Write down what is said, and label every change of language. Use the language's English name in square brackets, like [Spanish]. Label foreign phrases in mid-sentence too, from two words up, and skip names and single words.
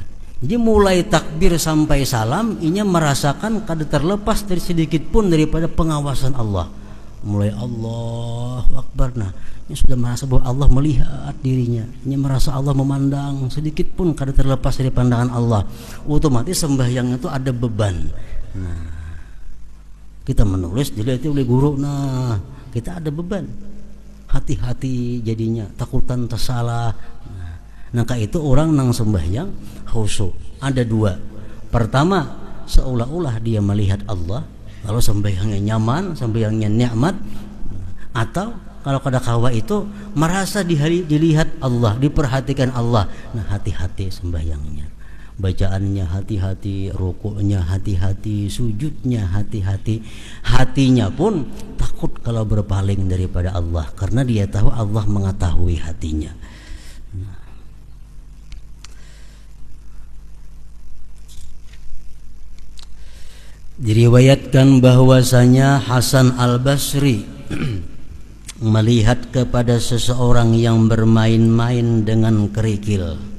[Banjar] Jadi mulai takbir sampai salam, inya merasakan kada terlepas dari sedikit pun daripada pengawasan Allah. Mulai [Arabic] الله أكبر, [Banjar] nah ini sudah merasa bahwa Allah melihat dirinya, ini merasa Allah memandang, sedikit pun kada terlepas dari pandangan Allah. Otomatis sembahyang itu ada beban. Nah, kita menulis dilihat oleh guru, nah kita ada beban, hati-hati jadinya, takutan tersalah. Nah, itu orang nang sembahyang khusyuk. Ada dua. Pertama, seolah-olah dia melihat Allah, kalau sembahyangnya nyaman, sembahyangnya nikmat. Atau kalau kada kawa itu merasa dilihat Allah, diperhatikan Allah. Nah, hati-hati sembahyangnya, bacaannya hati-hati, rukuknya hati-hati, sujudnya hati-hati. Hatinya pun takut kalau berpaling daripada Allah, karena dia tahu Allah mengetahui hatinya. Diriwayatkan bahwasanya Hasan Al-Basri melihat kepada seseorang yang bermain-main dengan kerikil.